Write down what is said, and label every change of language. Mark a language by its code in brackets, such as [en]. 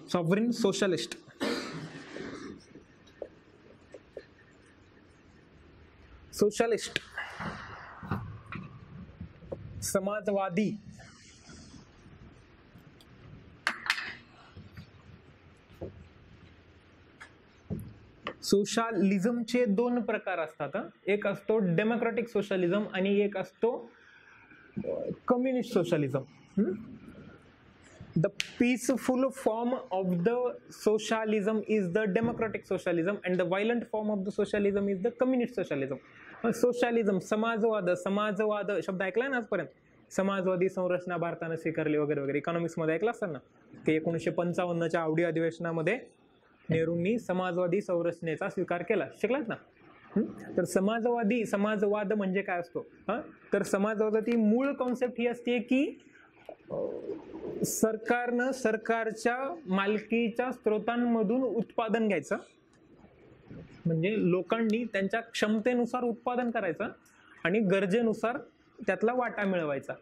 [mr] Sovereign socialist, socialist, समाजवादी, सोशलिझमचे दोन प्रकार असतात. एक असतो डेमोक्रेटिक सोशलिझम आणि एक असतो communist socialism. [en] The peaceful form of the socialism is the democratic socialism and the violent form of the socialism is the communist socialism. [mr] Socialism, समाजवाद, समाजवाद शब्द ऐकलाय ना आजपर्यंत, समाजवादी संरचना भारताने स्वीकारली वगैरे वगैरे, इकॉनॉमिक्स मध्ये ऐकलं असतं ना की 1955च्या आवडी अधिवेशनामध्ये नेहरूंनी समाजवादी संरचनेचा स्वीकार केला, शिकलात ना. तर समाजवाद म्हणजे काय असतो, तर समाजवादाची मूळ कॉन्सेप्ट ही असते की सरकारनं सरकारच्या मालकीच्या स्त्रोतांमधून उत्पादन घ्यायचं, म्हणजे लोकांनी त्यांच्या क्षमतेनुसार उत्पादन करायचं आणि गरजेनुसार त्यातला वाटा मिळवायचा.